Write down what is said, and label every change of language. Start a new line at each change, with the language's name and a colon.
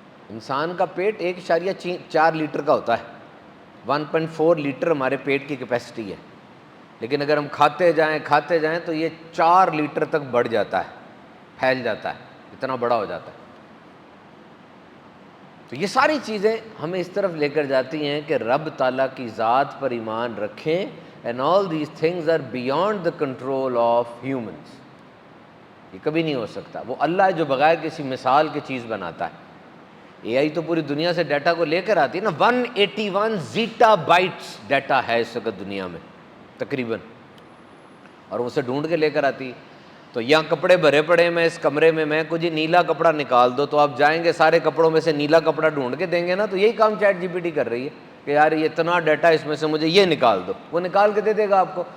Urdu: انسان کا پیٹ 1.4 لیٹر کا ہوتا ہے. 1.4 لیٹر ہمارے پیٹ کی کیپیسٹی ہے، لیکن اگر ہم کھاتے جائیں تو یہ 4 لیٹر تک بڑھ جاتا ہے، پھیل جاتا ہے، اتنا بڑا ہو جاتا ہے. تو یہ ساری چیزیں ہمیں اس طرف لے کر جاتی ہیں کہ رب تعالیٰ کی ذات پر ایمان رکھیں.
English: And all these things are beyond the control of humans.
Urdu: یہ کبھی نہیں ہو سکتا. وہ اللہ ہے جو بغیر کسی مثال کی چیز بناتا ہے. اے آئی تو پوری دنیا سے ڈیٹا کو لے کر آتی ہے نا. 181 زیٹا بائٹس ڈیٹا ہے اس وقت دنیا میں تقریباً، اور اسے ڈھونڈ کے لے کر آتی. تو یہاں کپڑے بھرے پڑے میں اس کمرے میں کو جی نیلا کپڑا نکال دو، تو آپ جائیں گے سارے کپڑوں میں سے نیلا کپڑا ڈھونڈ کے دیں گے نا. تو یہی کام چیٹ جی پی ٹی کر رہی ہے کہ یار یہ اتنا ڈیٹا اس میں سے مجھے یہ نکال دو، وہ نکال کے دے دے گا آپ کو.